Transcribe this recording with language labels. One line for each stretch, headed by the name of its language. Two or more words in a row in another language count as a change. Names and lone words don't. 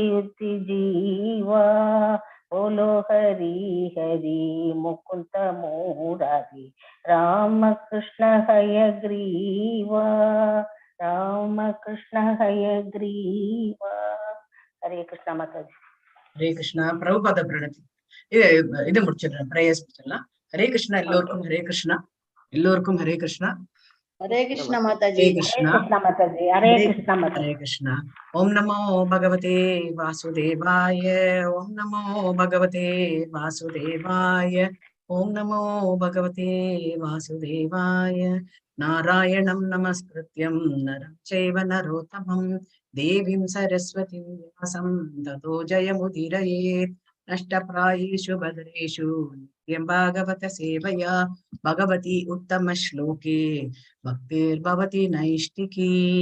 Sanskrit: जीवा बोलो हरि हरि मुकुंद मुरारी राम कृष्ण हयग्रीवा राम कृष्ण हयग्रीवा
Hindi: हरे कृष्ण माताजी
Sanskrit: हरे कृष्णा प्रभुपाद प्रणति
Tamil: இது முடிச்சிடலாம் பிரேயர்ஸ் முடிச்சிடலாம் ஹரே கிருஷ்ணா எல்லோருக்கும் ஹரே கிருஷ்ணா எல்லோருக்கும் ஹரே கிருஷ்ணா
Hindi: हरे कृष्ण माताजी हरे कृष्णा माताजी हरे कृष्णा माताजी
Sanskrit: हरे कृष्णा ओम नमो भगवते वासुदेवाय ओम नमो भगवते वासुदेवाय ओम नमो भगवते वासुदेवाय नारायणं नमस्कृत्यं नरं चैव नरोत्तमं देवीं सरस्वतीं व्यासं ततो जयमुदीरयेत् नष्टप्रायेषु भद्रेषु नित्यं भागवत सेवया भगवती उत्तम श्लोके भक्तिर्भवति नैष्टिकी